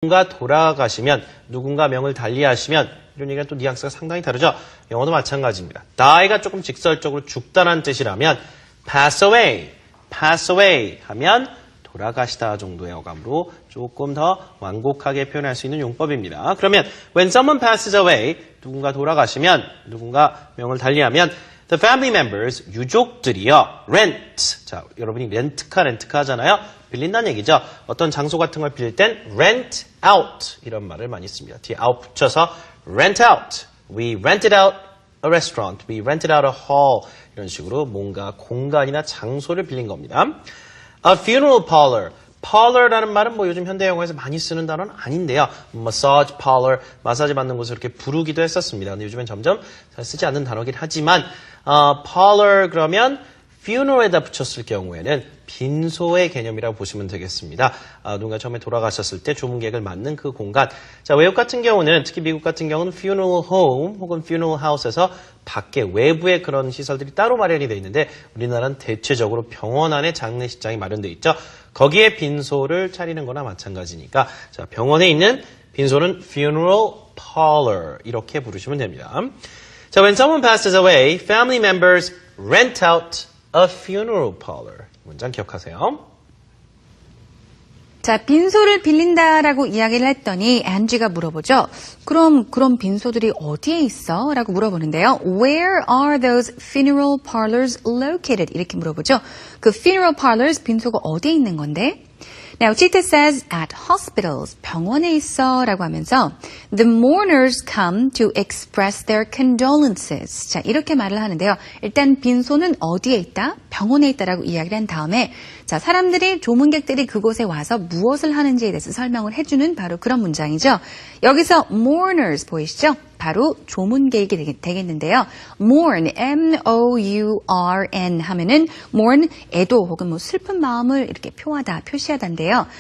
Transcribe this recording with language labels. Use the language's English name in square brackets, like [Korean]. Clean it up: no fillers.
[Korean] 누군가 돌아가시면, 누군가 명을 달리하시면 이런 얘기는 또 뉘앙스가 상당히 다르죠. 영어도 마찬가지입니다. die가 조금 직설적으로 죽다라는 뜻이라면 pass away 하면 돌아가시다 정도의 어감으로 조금 더 완곡하게 표현할 수 있는 용법입니다. 그러면 [English] when someone passes away, [Korean] 누군가 돌아가시면, 누군가 명을 달리하면 [English] the family members, [Korean] 유족들이요, rent. 자, 여러분이 렌트카 하잖아요. 빌린다는 얘기죠. 어떤 장소 같은 걸 빌릴 땐 rent out 이런 말을 많이 씁니다. 뒤에 out 붙여서 rent out. [English] We rented out a restaurant. We rented out a hall. [Korean] 이런 식으로 뭔가 공간이나 장소를 빌린 겁니다. [English] A funeral parlor. [Korean] parlor라는 말은 뭐 요즘 현대 영어에서 많이 쓰는 단어는 아닌데요. massage parlor, 마사지 받는 곳을 이렇게 부르기도 했었습니다. 근데 요즘엔 점점 잘 쓰지 않는 단어긴 하지만 parlor 그러면 funeral에다 붙였을 경우에는 빈소의 개념이라고 보시면 되겠습니다. 누군가 처음에 돌아가셨을 때 조문객을 맞는 그 공간. 자, 외국 같은 경우는, 특히 미국 같은 경우는 funeral home 혹은 funeral house에서 밖에 외부에 그런 시설들이 따로 마련이 되어 있는데 우리나라는 대체적으로 병원 안에 장례식장이 마련되어 있죠. 거기에 빈소를 차리는 거나 마찬가지니까 자, 병원에 있는 빈소는 funeral parlor 이렇게 부르시면 됩니다. 자, [English] when someone passes away, family members rent out a funeral parlor. [Korean] 문장 기억하세요. 자, 빈소를 빌린다라고 이야기를 했더니 앤지가 물어보죠. 그럼 빈소들이 어디에 있어? 라고 물어보는데요. [English] Where are those funeral parlors located? [Korean] 이렇게 물어보죠. 그 funeral parlors, 빈소가 어디에 있는 건데? [English] Now, Chita says at hospitals, [Korean] 병원에 있어 라고 하면서 [English] the mourners come to express their condolences. [Korean] 자, 이렇게 말을 하는데요. 일단 빈소는 어디에 있다? 병원에 있다라고 이야기를 한 다음에 자, 사람들이, 조문객들이 그곳에 와서 무엇을 하는지에 대해서 설명을 해주는 바로 그런 문장이죠. 여기서 mourners 보이시죠? 바로 조문객이 되겠는데요. mourn, M-O-U-R-N 하면은 mourn, 애도 혹은 뭐 슬픈 마음을 이렇게 표시하다인데요.